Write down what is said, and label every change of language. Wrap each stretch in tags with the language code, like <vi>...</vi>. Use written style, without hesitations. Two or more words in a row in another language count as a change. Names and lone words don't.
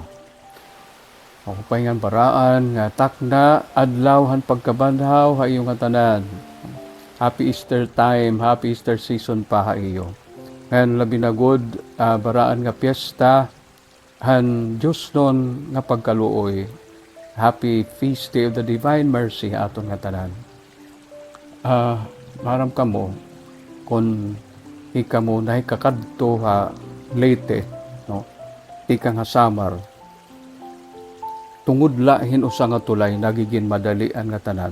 <war>Maupay nga baraan nga takna adlaw han pagkabanhaw hayo nga tanan.</war> <en>Happy Easter time, happy Easter season pa hayo.</en> <war>Ngan labi na good baraan nga piyesta han Dios non nga pagkaluoy.</war> <en>Happy feast day of the divine mercy</en> <war>aton nga tanan. Maram kamo kon ika mo na kakadto ha Leyte, no? Ika nga samar. Tungod lahin usa nga tulay nagiging madalian nga tanan.</war>